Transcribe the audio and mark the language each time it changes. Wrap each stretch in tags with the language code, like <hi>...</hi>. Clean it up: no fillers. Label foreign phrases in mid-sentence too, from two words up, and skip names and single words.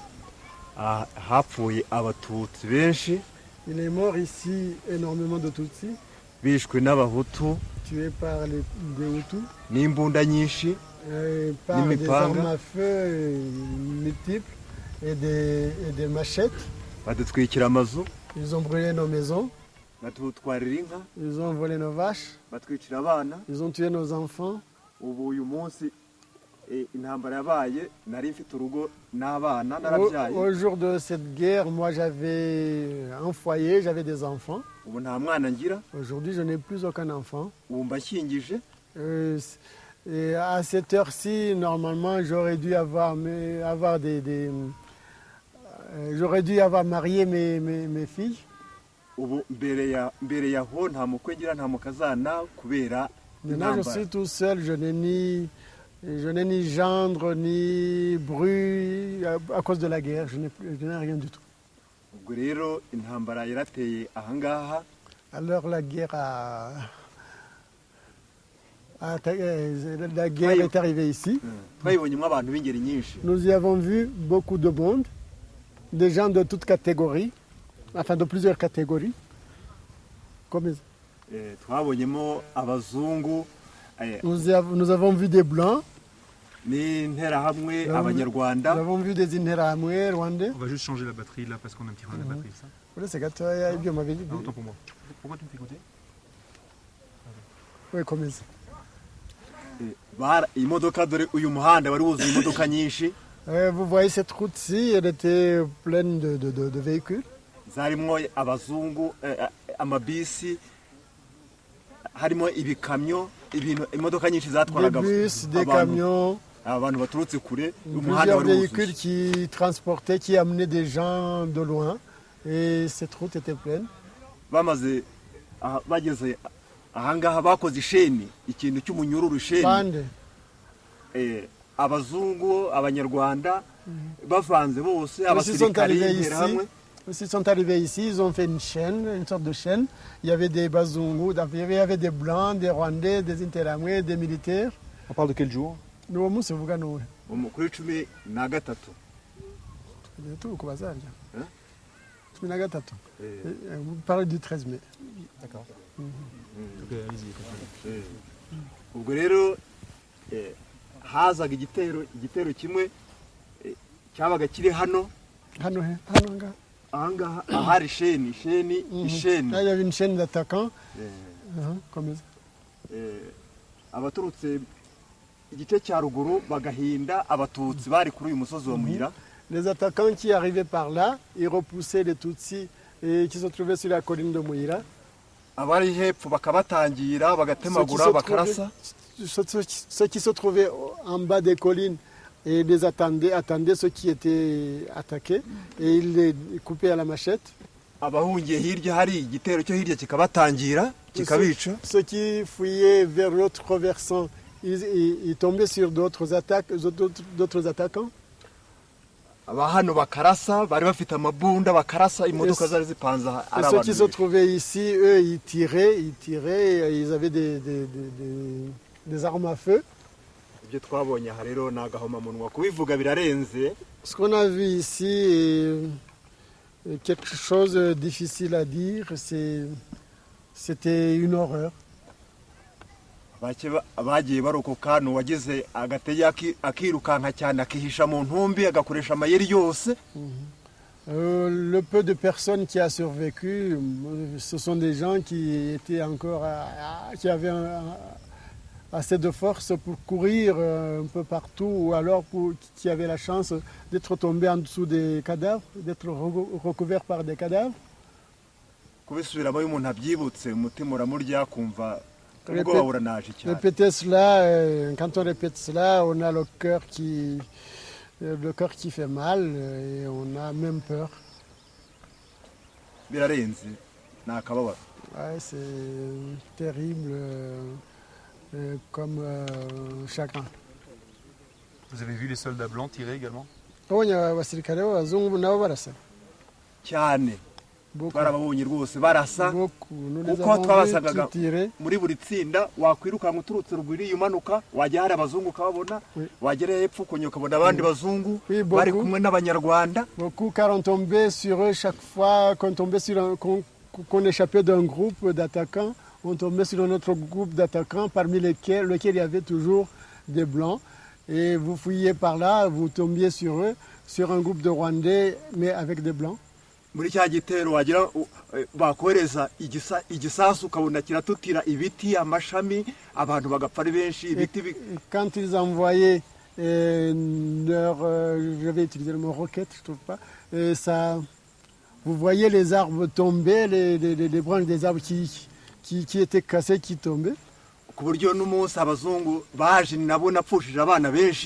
<rw>Hapfuye abatutsi benshi.</rw> <fr>Il est mort ici énormément de Tutsis.</fr> <rw>Bishwe n'abahutu.</rw> <fr>Tués par les Hutus.</fr> <rw>N'imbunda nyinshi.</rw> <fr>Par des armes à feu multiples et des machettes.</fr> <rw>Badutwikira amazu.</rw> <fr>Ils ont brûlé nos maisons.</fr> <rw>Batutwarira inka.</rw> <fr>Ils ont volé nos vaches.</fr> <rw>Batwicira abana.</rw> <fr>Ils ont tué nos enfants.</fr> <rw>Ubu uyu munsi intambara yabaye nari mfite urugo n'abana narabyaye.</rw> <fr>Au jour de cette guerre, moi j'avais un foyer, j'avais des enfants.</fr> <rw>Ubu nta mwana ngira.</rw> <fr>Aujourd'hui, je n'ai plus aucun enfant.</fr> <rw>Ubu mbashyingije.</rw> <fr>Et à cette heure-ci, normalement, j'aurais dû avoir j'aurais dû avoir marié mes filles.</fr> <rw>Ubu mbere yaho nta mukwe ngira nta mukazana kubera</rw> <fr>Maintenant, je suis tout seul, je n'ai ni gendre, ni bru à cause de la guerre, je n'ai rien du tout.</fr> <rw>Ubwo rero intambara yarateye ahangaha.</rw> <fr>Alors la guerre est arrivée ici. Nous y avons vu beaucoup de monde, des gens de toutes catégories, enfin de plusieurs catégories. Comme</fr> <rw>twabonyemo abazungu.</rw> <fr>Nous avons vu des blancs.</fr> <rw>N'interahamwe abanyarwanda.</rw> <fr>Nous avons vu des interahamwe rwandais. On va juste changer la batterie là parce qu'on a un petit problème de batterie, ça. Voilà, c'est gâteau, bien m'avait dit. Autant pour moi. Pourquoi tu me fais goûter? Oui, comme ça.</fr> <rw>Imodoka dore uyu muhanda wari wuzuye imodoka nyinshi.</rw> <fr>Vous voyez cette route-ci, elle était pleine de véhicules.</fr> <rw>Zarimo abazungu, amabisi, harimo ibikamyo, imodoka nyinshi zatwaraga</rw> <fr>des bus, des camions,</fr> <rw>abantu baturutse kure,</rw> <fr>plusieurs véhicules qui transportaient, qui amenaient des gens de loin, et cette route était pleine.</fr> <rw>Bamaze bageze ahangaha bakoze isheni, ikintu cy'umunyururu isheni. Abazungu, abanyarwanda bavanze bose, abasirikari hamwe.</rw> <fr>Ils sont arrivés ici, ils ont fait une chaîne, une sorte de chaîne. Il y avait des Bazungu, il y avait des Blancs, des Rwandais, des Interahamwe, des militaires. On parle de quel jour? Nous, c'est Vugano.</fr> <rw>Kuri 13.</rw> <fr>Tout quoi ça? 13. Vous parlez du 13 mai. D'accord.</fr> <rw>Ubwo rero hazaga igitero kimwe cyabaga kiri hano. Hano nga. Ahangaha ahari isheni.</rw> <fr>Il y avait une chaîne d'attaquants. Comme ça.</fr> <rw>Abaturutse igice cya ruguru bagahinda abatutsi bari kuri uyu musozi wa Muyira.</rw> <fr>Les attaquants qui arrivaient par là, ils repoussaient les Tutsis et qui se trouvaient sur la colline de Muyira.</fr> <rw>Abari hepfo bakabatangira bagatemagura bakarasa.</rw> <fr>Ceux qui se trouvaient en bas des collines et les attendaient ceux qui étaient attaqués et ils les coupaient à la machette.</fr> <rw>Abahungiye hirya hari igitero cyo hirya kikabatangira kikabica.</rw> <fr>Ceux qui fuyaient vers l'autre versant, ils tombaient sur d'autres attaquants.</fr> <rw>Abahano bakarasa bari bafite amabunda bakarasa imodoka zari zipanze ari abantu.</rw> <fr>Ceux qui se trouvaient ici, eux, ils tiraient, ils avaient des armes à feu.</fr> <rw>Ibyo twabonye aha rero nagahoma munwa kubivuga birarenze.</rw> <fr>Ce qu'on a vu ici est quelque chose de difficile à dire, c'était une horreur.</fr> <rw>Bagiye barokoka n'uwageze agatege akirukanka cyane akihisha mu ntumbi agakoresha amayeri yose.</rw> <fr>Le peu de personnes qui a survécu, ce sont des gens qui étaient encore qui avaient assez de force pour courir un peu partout ou alors qui avaient la chance d'être tombés en dessous des cadavres, d'être recouverts par des cadavres.</fr> <rw>Kubisubiramo umuntu abyibutse umutima uramurya kumva.</rw> <fr>Répéter cela, quand on répète cela, on a le cœur qui fait mal et on a même peur. Ouais, c'est terrible comme chacun. Vous avez vu les soldats blancs tirer également?</fr> <rw>Cyane. barababonye rwose barasa uko twabasagaga muri buri tsinda wakwirukanka uturutse ruguru umanuka wajya hari abazungu ukababona wagera hepfo ukongera ukabona abandi bazungu bari kumwe n'abanyarwanda.</rw> <fr>Car on tombait sur eux chaque fois qu'on tombait sur qu'on échappait d'un groupe d'attaquants, on tombait sur un autre groupe d'attaquants parmi lesquels il y avait toujours des blancs. Et vous fouilliez par là, vous tombiez sur eux, sur un groupe de Rwandais, mais avec des blancs.</fr> <rw>Muri cya gitero wagira bakohereza igisasu ukabona kiratutira ibiti amashami abantu bagapfa ari benshi ibiti.</rw> <fr>Quand ils envoyaient je vais utiliser le mot roquette, je trouve pas, ça, vous voyez les arbres tomber, les branches des arbres qui étaient cassées, qui tombaient.</fr> <rw>Ku buryo n'umunsi abazungu baje nabo napfushije abana benshi.</rw>